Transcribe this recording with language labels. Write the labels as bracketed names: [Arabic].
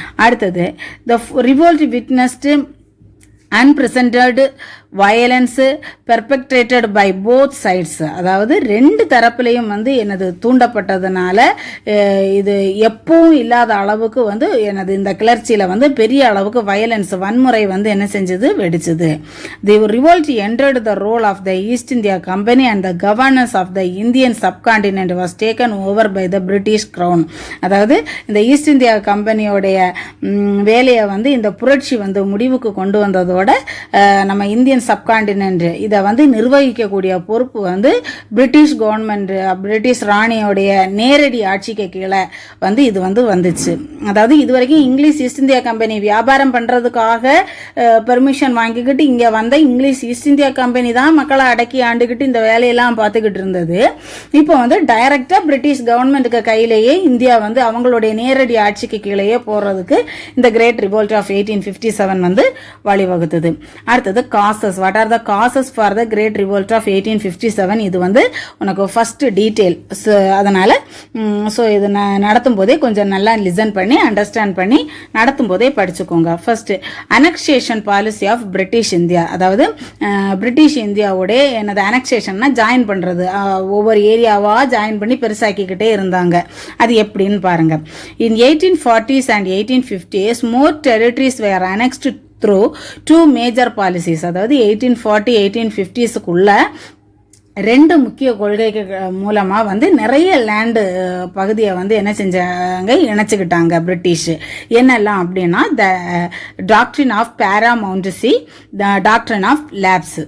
[English] அடுத்தது, the revolt witnessed unprecedented violence perpetrated by both sides. [Tamil] அதாவது ரெண்டு தரப்புலையும் வந்து எனது தூண்டப்பட்டதுனால இது எப்பவும் இல்லாத அளவுக்கு வந்து எனது இந்த கிளர்ச்சியில் வந்து பெரிய அளவுக்கு வயலன்ஸ், வன்முறை வந்து என்ன செஞ்சது, வெடிச்சது. [English] The revolt entered the role of the East India Company and the governance of the Indian subcontinent was taken over by the British Crown. [Tamil] அதாவது இந்த ஈஸ்ட் இந்தியா கம்பெனியோடைய வேலையை வந்து இந்த புரட்சி வந்து முடிவுக்கு கொண்டு வந்ததோட நம்ம இந்தியன் சப்கான்டினென்ட் இதை வந்து நிர்வகிக்கக்கூடிய பொறுப்பு வந்து பிரிட்டிஷ் கவர்மெண்ட், பிரிட்டிஷ் ராணியோடைய நேரடி ஆட்சிக்கு கீழே வந்து இது வந்து வந்துச்சு. அதாவது இதுவரைக்கும் இங்கிலீஷ் ஈஸ்ட் இந்தியா கம்பெனி வியாபாரம் பண்றதுக்காக பெர்மிஷன் வாங்கிக்கிட்டு இங்க வந்த இங்கிலீஷ் ஈஸ்ட் இந்தியா கம்பெனி தான் மக்களை அடக்கி ஆண்டுகிட்டு இந்த வேலையெல்லாம் பார்த்துக்கிட்டு இருந்தது. இப்போ வந்து டைரக்டா பிரிட்டிஷ் கவர்மெண்ட்டுக்கு கையிலேயே இந்தியா வந்து அவங்களுடைய நேரடி ஆட்சிக்கு கீழேயே போறதுக்கு இந்த கிரேட் ரிவோல்ட் ஆஃப் 1857 வந்து வழிவகுத்தது. அடுத்தது causes. [English] What are the causes for the great revolt of 1857? [Tamil] இது வந்து உனக்கு ஃபர்ஸ்ட் டீட்டெயில். அதனால இது நடத்தும் போதே கொஞ்சம் நல்லா லிசன் பண்ணி அண்டர்ஸ்டாண்ட் பண்ணி நடத்தும் போதே படிச்சுக்கோங்க. [English] First, annexation policy of British India. [Tamil] அதாவது பிரிட்டிஷ் இந்தியாவோட என்னது அனெக்சேஷன்னா ஜாயின் பண்றது, ஒவ்வொரு ஏரியாவா ஜாயின் பண்ணி பெருசாக்கிக்கிட்டே இருந்தாங்க. அது எப்படின்னு பாருங்க. [English] In 1840s and 1850s more territories were annexed through two major policies. [Tamil] அதாவது 1840 1850ஸ்க்குள்ள ரெண்டு முக்கிய கொள்கைகள் மூலமா வந்து நிறைய லேண்டு பகுதியை வந்து என்ன செஞ்சாங்க, இணைச்சுக்கிட்டாங்க பிரிட்டிஷ். என்னெல்லாம் அப்படின்னா, [English] The doctrine of paramountcy, the doctrine of lapse.